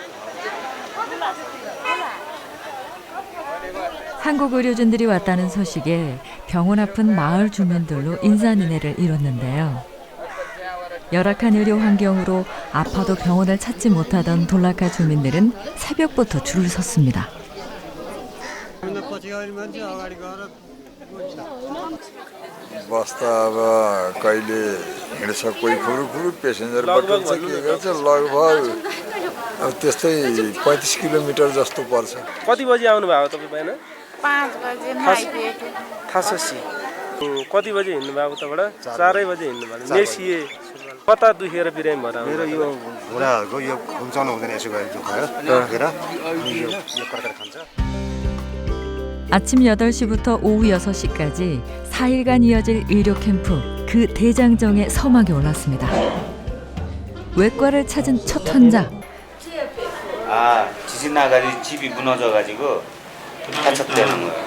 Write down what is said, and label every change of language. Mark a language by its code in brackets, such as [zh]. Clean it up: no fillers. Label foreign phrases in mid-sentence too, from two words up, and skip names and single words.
[ko] 한국 의료진들이 왔다는 소식에 병원 앞은 마을 주민들로 인사인해를 이뤘는데요. 열악한 의료 환경으로 아파도 병원을 찾지 못하던 돌라카 주민들은 새벽부터 줄을 섰습니다. [ne] बस्दा अब कहिले हिँड्छ कोही फुरुफुरु पेसेन्जर बटुल्छ के गर्छ लगभग अब त्यस्तै 35 किलोमिटर जस्तो पर्छ। कति बजी आउनु भएको तपाईँ बिहान? 5 बजे थाससी कति बजे हिँड्नु भएको उताबाट? 4 बजे हिँड्नु भएको। मेसिए कता दुखेर बिरामी भएर आउनु? मेरो यो घुँडाहरूको यो खुम्चाउनु हुँदैन यसो गरेर दुखाएर दुखेर यो कर्कर खान्छ। [ko] 아침 8시부터 오후 6시까지 4일간 이어질 의료 캠프 그 대장정에 서막이 올랐습니다. 외과를 찾은 첫 환자. 지진 나가지고 집이 무너져가지고 다쳤다는 거예요.